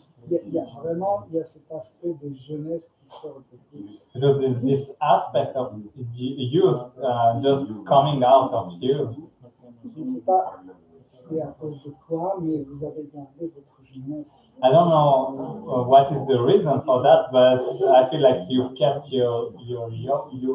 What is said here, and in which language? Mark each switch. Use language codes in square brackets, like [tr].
[fr] Il y a cet aspect de jeunesse qui sort de vous. [en] Because there's this aspect of youth just coming out of you. [fr] Je ne sais pas c'est à cause de quoi, mais vous avez gardé votre jeunesse. [en] I don't know what is the reason for that, but I feel like you kept your youth.